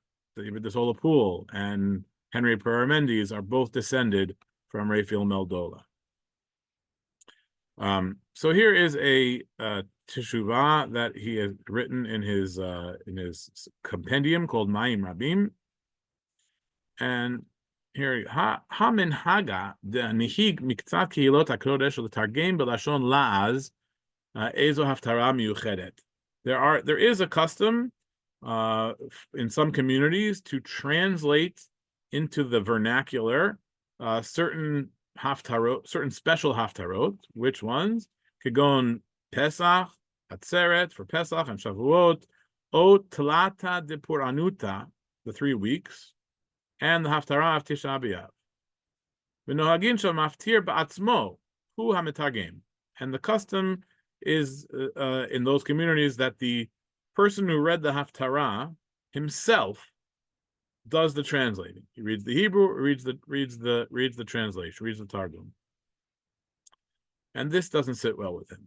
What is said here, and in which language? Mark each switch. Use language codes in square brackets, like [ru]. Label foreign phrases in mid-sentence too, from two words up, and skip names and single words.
[en] David de Solapool and Henry Paramendes are both descended from Raphael Meldola. So here is a teshuvah that he has written in his compendium called Mayim Rabim. And here, [he] המנהג נהיג מקצת קהלות הקודש לתרגם בלשון לעז איזו הפטרה מיוחדת. [en] There is a custom in some communities to translate into the vernacular certain haftarot, certain special haftarot. Which ones? Kegon Pesach, Atzeret for Pesach and Shavuot, O [arc] תלתא דפורענותא, [en] the 3 weeks, and the Haftarah of Tisha B'Av. [he] ונוהגין של מפטיר בעצמו הוא המתרגם. [en] And the custom is in those communities that the person who read the Haftarah himself does the translating. He reads the Hebrew, reads the translation, reads the Targum. And this doesn't sit well with him.